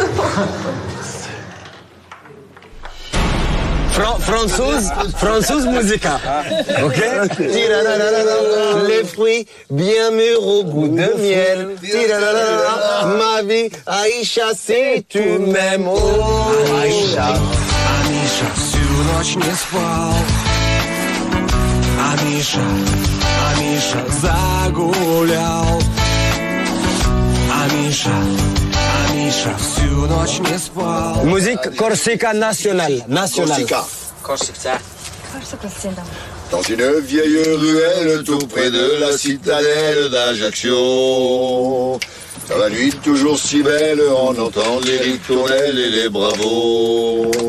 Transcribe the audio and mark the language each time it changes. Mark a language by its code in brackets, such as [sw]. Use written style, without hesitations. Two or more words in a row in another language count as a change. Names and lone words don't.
[fr] Franzouz musica. Ok? Les fruits bien mûrs au goût de miel. Ma vie, Aïcha, si tu m'aimes. Oh, Aïcha. [ru] Anisha, всю ночь не спал. Амиша загулял. Амиша, всю ночь не спал. [fr] Musique Corsica nationale. Corsica. Dans une vieille ruelle tout près de la citadelle d'Ajaccio. Dans la nuit toujours si belle, on entend les ritournelles et les bravos.